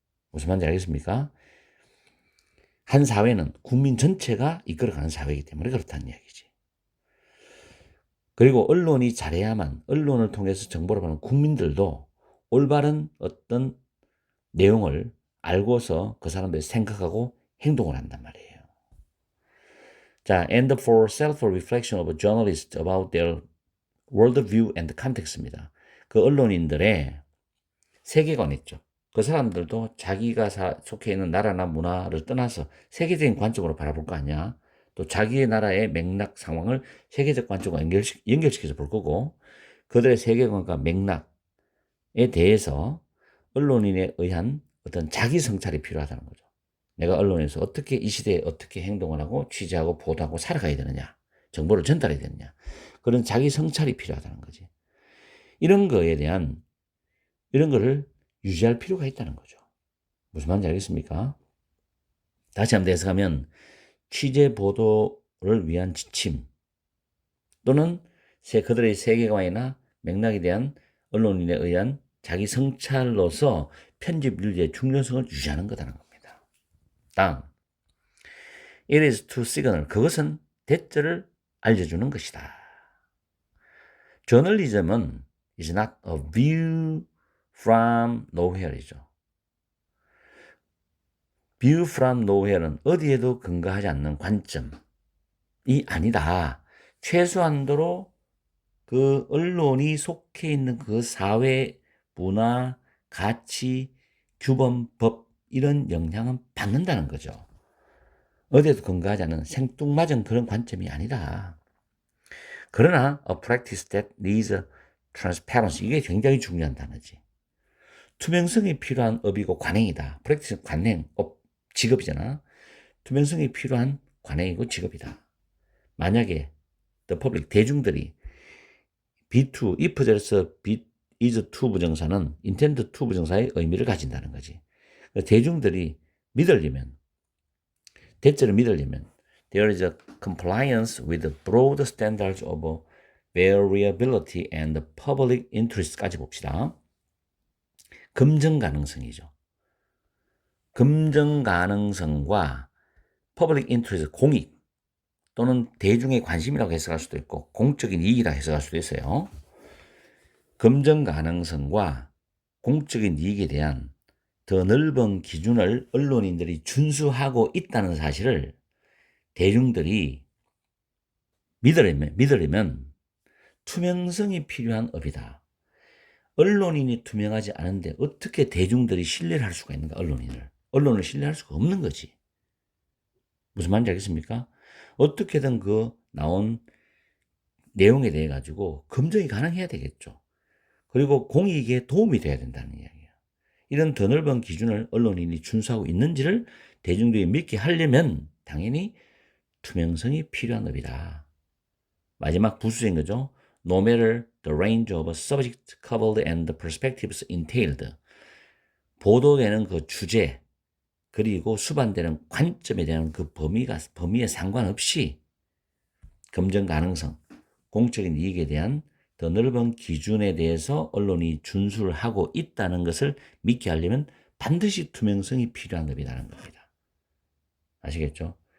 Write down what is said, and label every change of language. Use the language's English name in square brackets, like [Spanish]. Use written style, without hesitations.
[Korean] 무슨 말인지 알겠습니까? 한 사회는 국민 전체가 이끌어가는 사회이기 때문에 그렇다는 이야기지. 그리고 언론이 잘해야만 언론을 통해서 정보를 받는 국민들도 올바른 어떤 내용을 알고서 그 사람들이 생각하고 행동을 한단 말이에요. [English] 자, and for self-reflection of journalists about their worldview and context입니다. [Korean] 그 언론인들의 세계관 있죠. 그 사람들도 자기가 속해 있는 나라나 문화를 떠나서 세계적인 관점으로 바라볼 거 아니야. 또 자기의 나라의 맥락 상황을 세계적 관점과 연결시켜서 볼 거고, 그들의 세계관과 맥락에 대해서 언론인에 의한 어떤 자기 성찰이 필요하다는 거죠. 내가 언론에서 어떻게 이 시대에 어떻게 행동을 하고 취재하고 보도하고 살아가야 되느냐, 정보를 전달해야 되느냐, 그런 자기 성찰이 필요하다는 거지. 이런 거를 유지할 필요가 있다는 거죠. 무슨 말인지 알겠습니까? 다시 한번 해석하면 취재 보도를 위한 지침 또는 그들의 세계관이나 맥락에 대한 언론인에 의한 자기 성찰로서 편집 윤리의 중요성을 유지하는 거다는 겁니다. [English] 다음, it is to signal. [Korean] 그것은 대절을 알려주는 것이다. [English] 저널리즘은 is not a view from nowhere이죠. [Korean] view from nowhere는 어디에도 근거하지 않는 관점이 아니다. 최소한도로 그 언론이 속해 있는 그 사회, 문화, 가치, 규범, 법 이런 영향은 받는다는 거죠. 어디에도 근거하지 않는 생뚱맞은 그런 관점이 아니다. [English] 그러나 a practice that needs transparency. [Korean] 이게 굉장히 중요한 단어지. 투명성이 필요한 업이고 관행이다. practice 관행, 업, 직업이잖아. 투명성이 필요한 관행이고 직업이다. 만약에 the public, 대중들이 be2, if절에서 be is to 부정사는 intend to 부정사의 의미를 가진다는 거지. [English] 대중들이 믿으려면, 대체로 믿으려면 there is a compliance with the broad standards of variability and public interest까지 봅시다. [Korean] 검증 가능성이죠. 검증 가능성과 public interest, 공익, 또는 대중의 관심이라고 해석할 수도 있고 공적인 이익이라고 해석할 수도 있어요. 검증 가능성과 공적인 이익에 대한 더 넓은 기준을 언론인들이 준수하고 있다는 사실을 대중들이 믿으려면 투명성이 필요한 업이다. 언론인이 투명하지 않은데 어떻게 대중들이 신뢰를 할 수가 있는가, 언론을 신뢰할 수가 없는 거지. 무슨 말인지 알겠습니까? 어떻게든 그 나온 내용에 대해 가지고 검증이 가능해야 되겠죠. 그리고 공익에 도움이 돼야 된다는 이야기예요. 이런 더 넓은 기준을 언론인이 준수하고 있는지를 대중들이 믿게 하려면 당연히 투명성이 필요한 업이다. 마지막 부수인 거죠. [English] No matter the range of subject covered and the perspectives entailed. [Korean] 보도되는 그 주제 그리고 수반되는 관점에 대한 그 범위에 상관없이 검증 가능성, 공적인 이익에 대한 더 넓은 기준에 대해서 언론이 준수를 하고 있다는 것을 믿게 하려면 반드시 투명성이 필요한 업이라는 겁니다. 아시겠죠?